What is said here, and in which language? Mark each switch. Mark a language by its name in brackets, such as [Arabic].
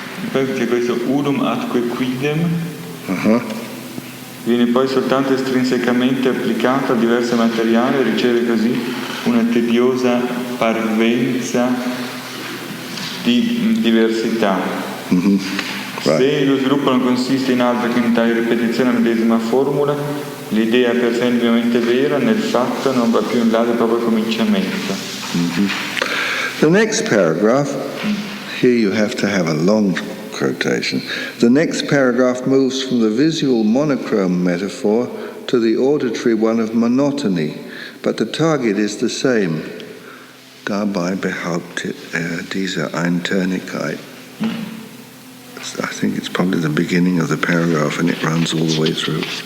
[Italian] Poi c'è questo [Latin] unum atque quidem, [Italian] viene poi soltanto estrinsecamente applicato a diversi materiali e riceve così una tediosa parvenza di diversità. Se lo sviluppo non consiste in altro che in tale ripetizione della medesima formula, l'idea per sé indubbiamente vera, nel fatto non va più in là del proprio cominciamento. [English] The next paragraph, here you have to have a long quotation. The next paragraph moves from the visual monochrome metaphor to the auditory one of monotony, but the target is the same. [German] Dabei behauptet diese Eintönigkeit. [English] I think it's probably the beginning of the paragraph and it runs all the way through.